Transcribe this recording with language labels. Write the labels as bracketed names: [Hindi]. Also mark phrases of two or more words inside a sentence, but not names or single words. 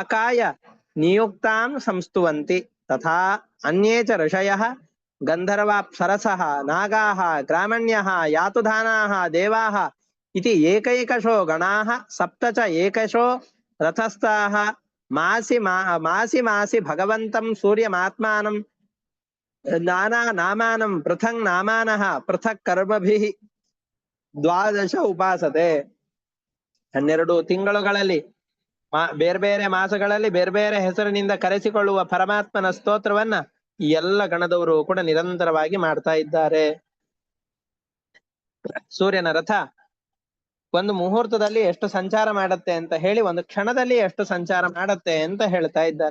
[Sanskrit] ವಾಕಾಯ ನಿಯುಕ್ತಾನ್ ಸಂಸ್ತುವಂತಿ ತಥಾ ಅನ್ಯೇ ಚ ಋಷಯಃ ಗಂಧರ್ವಾಪ್ಸರಸಃ ನಾಗಾಃ ಗ್ರಾಮಣ್ಯಃ ಯಾತುಧಾನಾಃ ದೇವಾಃ ಇತಿ ಏಕೈಕಶೋ ಗಣಾಃ ಸಪ್ತ ಚ ಏಕಶೋ ರಥಸ್ಥಾಃ ಮಾಸಿ ಮಾಸಿ ಭಗವಂತಂ ಸೂರ್ಯಮಾತ್ಮಾನಂ ನಾನಾ ನಾಮಾನಂ ಪೃಥಕ್ ನಾಮಾನಃ ಪೃಥಕ್ ಕರ್ಮಭಿಃ ದ್ವಾದಶ ಉಪಾಸತೆ. [Kannada] 12 ತಿಂಗಳುಗಳಲ್ಲಿ ಬೇರೆ ಬೇರೆ ಮಾಸಗಳಲ್ಲಿ ಬೇರೆ ಬೇರೆ ಹೆಸರಿನಿಂದ ಕರೆಸಿಕೊಳ್ಳುವ ಪರಮಾತ್ಮನ ಸ್ತೋತ್ರವನ್ನ ಈ ಎಲ್ಲ ಗಣದವರು ಕೂಡ ನಿರಂತರವಾಗಿ ಮಾಡ್ತಾ ಇದ್ದಾರೆ. ಸೂರ್ಯನ ರಥ ಒಂದು ಮುಹೂರ್ತದಲ್ಲಿ ಎಷ್ಟು ಸಂಚಾರ ಮಾಡತ್ತೆ ಅಂತ ಹೇಳಿ, ಒಂದು ಕ್ಷಣದಲ್ಲಿ ಎಷ್ಟು ಸಂಚಾರ ಮಾಡತ್ತೆ ಅಂತ ಹೇಳ್ತಾ ಇದ್ದಾರೆ.